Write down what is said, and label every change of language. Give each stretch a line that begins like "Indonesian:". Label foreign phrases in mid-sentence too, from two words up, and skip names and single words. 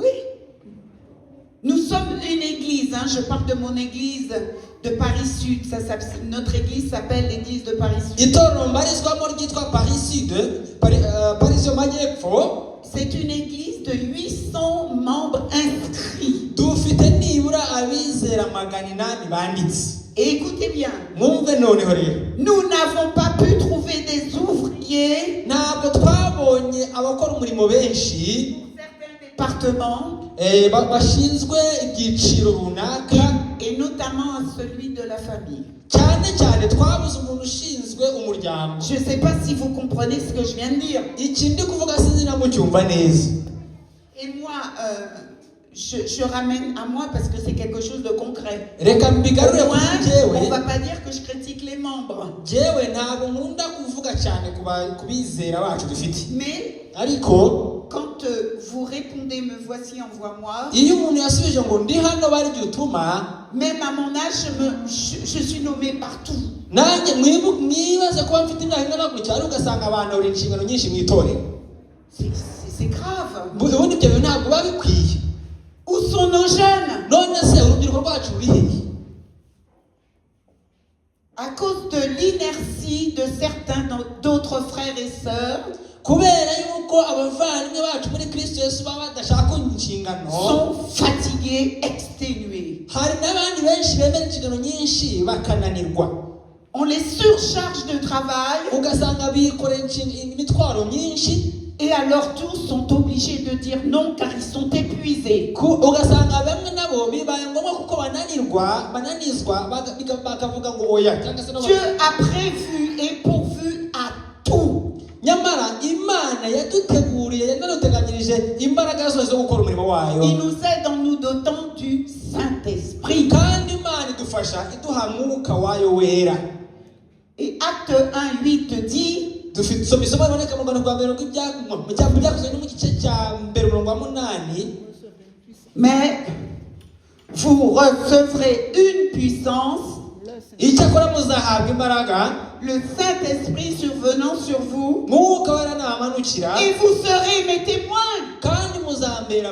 French: Nous sommes une église, hein, je parle de mon église de Paris Sud. Notre église s'appelle l'église de Paris Sud. c'est une église de 800 membres inscrits.
Kinyarwanda: dufite nibura abizera 800 banditse.
French: Et écoutez bien,
Kinyarwanda: Mwumve noneho rero,
French: nous n'avons pas pu trouver des ouvriers
Kinyarwanda: ntabwo twabonye abakora umurimo benshi
French: pour certains départements,
Kinyarwanda: bashinzwe ibyiciro runaka,
French: et notamment à celui de la famille.
Kinyarwanda: cyane twabuze umuntu ushinzwe umuryango.
French: Je ne sais pas si vous comprenez ce que je viens de dire.
Kinyarwanda: Iki ndi kuvuga sinzi na mucyumva neza.
French: Et moi, je ramène à moi parce que c'est quelque chose de concret.
Kinyarwanda: Reka
French: Au
Kinyarwanda: mbigarure
French: moins,
Kinyarwanda: kuri
French: on ne
Kinyarwanda: jewe.
French: va pas dire que je critique les membres.
Kinyarwanda: Jewe ntabwo nkunda kuvuga cyane kubizera bacu dufite.
French: Mais
Kinyarwanda: Ariko
French: quand vous répondez, me voici, envoie-moi,
Kinyarwanda: iyo umuntu yasubije ngo ndi hano bari utuma,
French: même à mon âge, je suis nommée partout.
Kinyarwanda: nanjye mwibaze kuba mfite imyaka ingana gutya ariko ugasanga abantu bari inshingano nyinshi mu itorero.
French: C'est grave.
Kinyarwanda: Ubundi ibyo bintu ntabwo biba bikwiye.
French: Où sont nos jeunes?
Kinyarwanda: None se urubyiruko rwacu ruri hehe?
French: À cause de l'inertie de certains d'autres frères et sœurs,
Kinyarwanda: kubera yuko abavandimwe bacu muri Kristo Yesu baba badashaka inshingano,
French: sont fatigués, exténués.
Kinyarwanda: hari n'abandi benshi bemera inshingano nyinshi bakananirwa.
French: On les surcharge de travail
Kinyarwanda: Ugasanga bikoreye imitwaro myinshi,
French: et à leur tour sont obligés de dire non car ils sont épuisés.
Kinyarwanda: ugasanga bamwe nabo bibaye ngombwa kuko bananizwa bakavuga ngo oya cyangwa se
French: Dieu a prévu et pourvu à tout.
Kinyarwanda: nyamara Imana yaduteguriye yanaduteganyirije imbaraga zose zo gukora umurimo wayo.
French: Il nous aide en nous dotant du Saint-Esprit.
Kinyarwanda: Kandi Imana idufasha iduha mwuka wayo wera.
French: Et Acte 1:8 dit,
Kinyarwanda: Dufite isomo riboneka mu Rwanda rwa mbere byakozwe no mu gice cya mbere 8.
French: mais vous recevrez une puissance,
Kinyarwanda: Icyakora muzahabwa imbaraga,
French: le Saint-Esprit survenant sur vous,
Kinyarwanda: mwuka wera namanukira,
French: et vous serez mes témoins
Kinyarwanda: kandi muzambera